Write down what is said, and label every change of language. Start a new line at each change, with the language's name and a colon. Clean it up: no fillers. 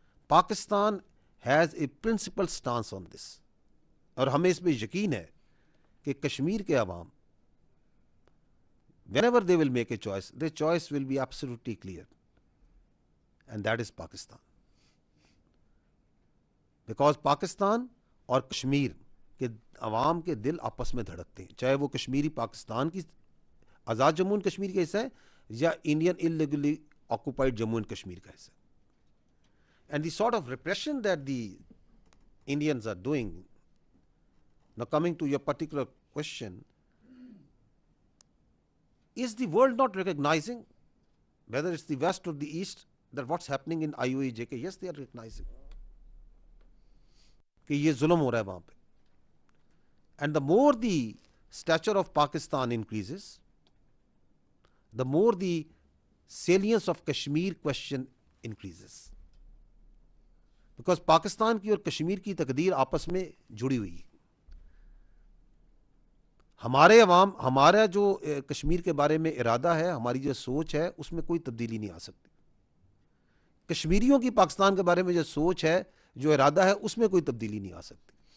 English: Pakistan has a principle stance on this,
Urdu: اور ہمیں اس پہ یقین ہے کہ کشمیر کے عوام
English: whenever they will make a choice, their choice will be absolutely clear, and that is Pakistan.
Urdu: Because Pakistan اور کشمیر کے عوام کے دل آپس میں دھڑکتے ہیں، چاہے وہ کشمیری پاکستان کی آزاد جموں اینڈ کشمیر کا حصہ ہے یا Indian illegally occupied Jammu and Kashmir کا حصہ ہے.
English: And the sort of repression that the Indians are doing, now coming to your particular question, is the world not recognizing, whether it's the West or the East, that what's happening in IOA-JK? Yes, they are recognizing
Urdu: کہ یہ ظلم ہو رہا ہے وہاں پہ.
English: And the more the stature of Pakistan increases, the more the salience of Kashmir question increases.
Urdu: Because Pakistan کی اور کشمیر کی تقدیر آپس میں جڑی ہوئی ہے. ہمارے عوام، ہمارا جو کشمیر کے بارے میں ارادہ ہے، ہماری جو سوچ ہے، اس میں کوئی تبدیلی نہیں آ سکتی. کشمیریوں کی پاکستان کے بارے میں جو سوچ ہے، جو ارادہ ہے، اس میں کوئی تبدیلی نہیں آ سکتی.